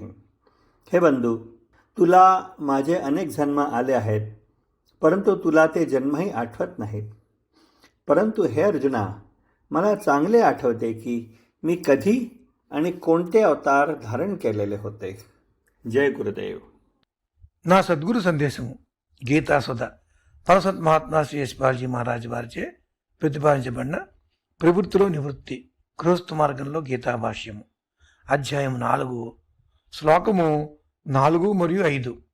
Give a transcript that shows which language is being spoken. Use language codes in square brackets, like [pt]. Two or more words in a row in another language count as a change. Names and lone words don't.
[mr] हे बंधू, तुला माझे अनेक जन्म आले आहेत, परंतु तुला ते जन्मही आठवत नाहीत। परंतु हे अर्जुना, मला चांगले आठवते की मी कधी आणि कोणते अवतार धारण केलेले होते। जय गुरुदेव। [te] నా సద్గురు సందేశము గీతాసుధ పరసత్ మహాత్మా శ్రీ యశ్పాల్జీ మహారాజ్ వారిచే ప్రతిపాదించబడిన ప్రవృత్తిలో నివృత్తి గృహస్థ మార్గంలో గీతా భాష్యము అధ్యాయం 4 శ్లోకము 4 మరియు 5।